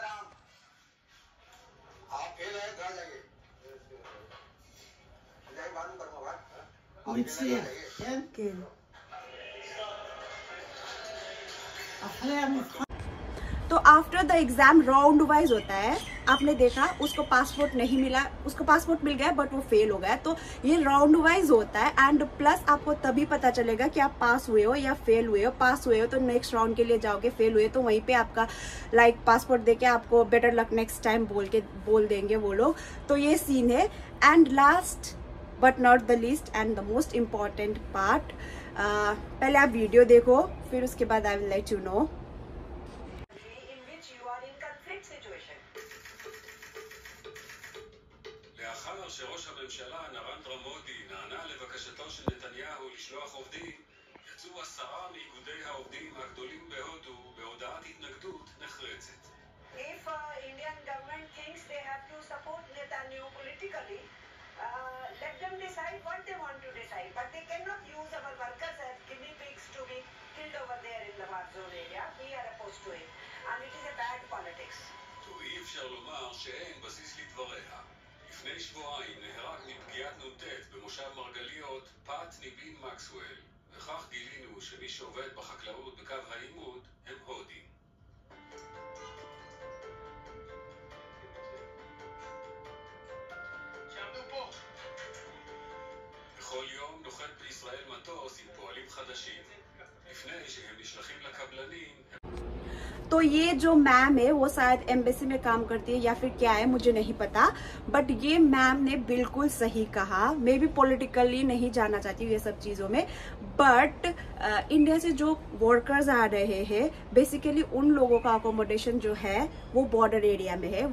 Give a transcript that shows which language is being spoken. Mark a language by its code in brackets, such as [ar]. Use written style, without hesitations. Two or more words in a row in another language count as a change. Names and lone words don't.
[hi] तो [en] after the exam round wise [hi] होता है, आपने देखा उसको पासपोर्ट नहीं मिला, उसको पासपोर्ट मिल गया बट वो फेल हो गया। तो ये [en] round wise [hi] होता है। [en] and plus [hi] आपको तभी पता चलेगा कि आप पास हुए हो या फेल हुए हो। पास हुए हो तो [en] next round [hi] के लिए जाओगे, फेल हुए तो वहीं पे आपका [en] like passport [hi] देके आपको [en] better luck next time [hi] बोल देंगे वो लोग। तो ये सीन है। [en] and last but not the least and the most important part, [hi] पहले आप वीडियो देखो, फिर उसके बाद [en] I will let you know. [he] לאחר שראש הממשלה נרנדרה מודי נענה לבקשתו של נתניהו לשלוח עובדים, יצאו 10 מאיגודי העובדים הגדולים בהודו בהודעת התנגדות נחרצת. [en] If Indian government thinks they have to support Netanyahu politically, let them decide what they want to decide. But they cannot use our workers as guinea pigs to be killed over there in the war zone area. We are opposed to it. And it is a bad politics. [he] אי אפשר לומר שאין בסיס לדבריה. לפני שבועיים נהרג מפגיעת נ"ט במושב מרגליות פט ניבין מקסואל, וכך גילינו שמי שעובד בחקלאות בקו העימות הם הודים. שעמדו פה. בכל יום נוחת בישראל מטוס עם פועלים חדשים. לפני שהם נשלחים לקבלנים [hi] तो ये जो मैम है वो शायद एम्बेसी में काम करती है या फिर क्या है मुझे नहीं पता, बट ये मैम ने बिल्कुल सही कहा। मैं भी पॉलिटिकली नहीं जाना चाहती हूँ ये सब चीज़ों में, बट इंडिया से जो वर्कर्स आ रहे हैं बेसिकली उन लोगों का अकोमोडेशन जो है वो [en] border area [hi] में है।